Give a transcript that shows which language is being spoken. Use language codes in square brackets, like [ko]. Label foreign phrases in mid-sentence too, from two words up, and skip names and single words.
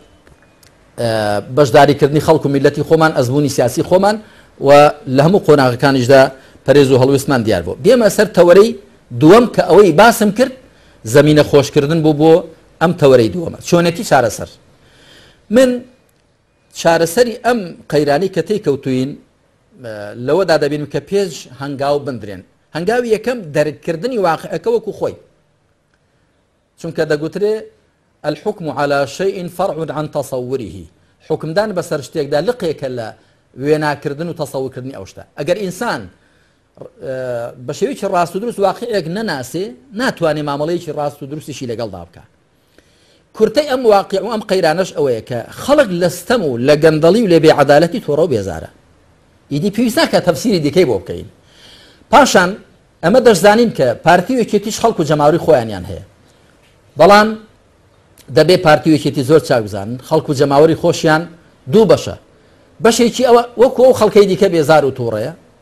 [ckb] بەشداریکردنی خەڵک و میلەتی خۆمان ئەزمموی سیاسی خۆمان و لە هەموو قۆناغەکانیشدا پەرێز و هەڵوێستمان دیار بوو بێمە سەر تەوەرەی دووەم کە ئەوەی باسم کرد زەمینە خۆشکردن بۆ ئەم تەوەرەی دووەمە چۆنێتی چارەسەر من چارەسەری ئەم قەیرانی کە تێکەوتوین لەوەدا دەبینم کە پێش هەنگاو بندرێن هەنگاوی یەکەم دەرکردنی واقعەکە وەکو خۆی چونکە دەگوترێ [ar] الحكم على شيء فرع عن تصوره [ckb] حکمدان بەسەر شتێکدا لقێکە لە وێناکردن و تەسەوورکردنی ئەو شتە ئەگەر ئینسان بە شێوەیەکی ڕاست و دروست واقعەیەک نەناسێ ناتوانێ مامەڵەیەکی ڕاست و دروستیشی لەگەڵدا بکە کورتەی ئەم واقع و ئەم قەیرانەش ئەوەیە کە خەڵک لە ستەم و لە گەندەڵی و لە بێعەدالەتی تۆڕە و بێزارە ئیدی پێویست ناکە تەفسیری دیکەی بۆ بکەین پاشان ئەمە دەشزانین کە پارتی و یەکێتیش خەڵک و جەماوەری خۆیانیان هەیە بەڵام دەبێ پارتی و یەکێتی زۆر چاکزانن خەڵک و جەماوەری خۆشیان دوو بەشە بەشێکی ئەوە وەکو ئەو خەڵکەی دیکە بێزار و تووڕەیە